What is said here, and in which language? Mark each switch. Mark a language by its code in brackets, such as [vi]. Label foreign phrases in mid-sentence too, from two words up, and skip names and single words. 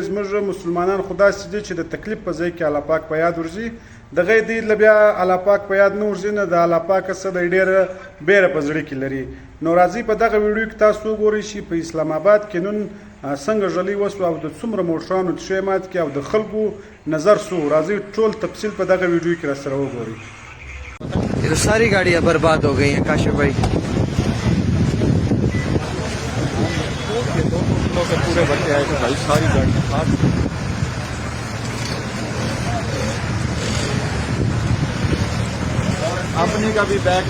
[ps] زموږ مسلمانان خو داسې دي چې د تکلیف په ځای کې الله پاک په یاد ورځي، دغه یې دی له بیا الله پاک په یاد نه ورځي، نه د الله پاک څه دی ډېره بیره په زړه کې لري. نو راځئ په دغه ویډیو کې تاسو وګورئ چې په اسلام آباد کې نن څنګه ژلۍ وسوه او د څومره موټرانو ښې مات کړي او د خلکو نظر څه و. راځئ ټول تفصیل په دغه ویډیو کې راسره وګورئ. [hi] ये तो सारी गाड़ियां बर्बाद हो गई हैं काशिफ भाई। पूरे बच्चे आए थे भाई, सारी गाड़ियां अपनी का भी बैग,